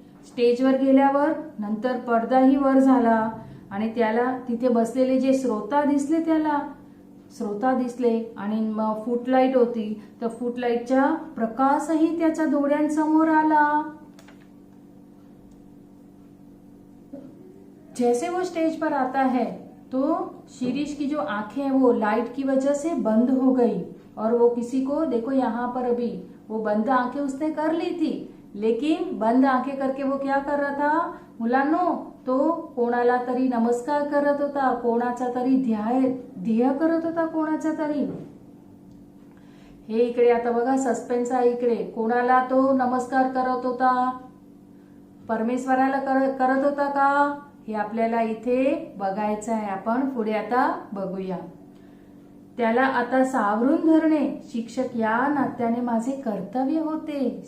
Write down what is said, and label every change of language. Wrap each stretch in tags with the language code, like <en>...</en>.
<mr>स्टेजवर गेल्यावर नंतर पडदाही वर झाला आणि त्याला तिथे बसलेले जे श्रोता दिसले आणि मग फुटलाईट होती तर फुटलाईटचा प्रकाशही त्याच्या डोळ्यांसमोर आला.</mr> <hi>जैसे वो स्टेज पर आता है तो शिरीष की जो आंखें हैं वो लाइट की वजह से बंद हो गई और वो किसी को देखो यहाँ पर अभी वो बंद आंखें उसने कर ली थी, लेकिन बंद आंखें करके वो क्या कर रहा था मुलांनो, तो</hi> <mr>कोणाला तरी नमस्कार करत होता, कोणाचा तरी</mr> <hi>ध्येय करत होता कोणाचा तरी.</hi> <mr>हे इकडे आता बघा सस्पेन्स आहे. इकडे कोणाला तो नमस्कार करत होता, परमेश्वराला करत होता का हे आपल्याला इथे बघायचं आहे. आपण पुढे आता बघूया. त्याला आता सावरून धरणे शिक्षक या नात्याने माझे कर्तव्य होते.</mr>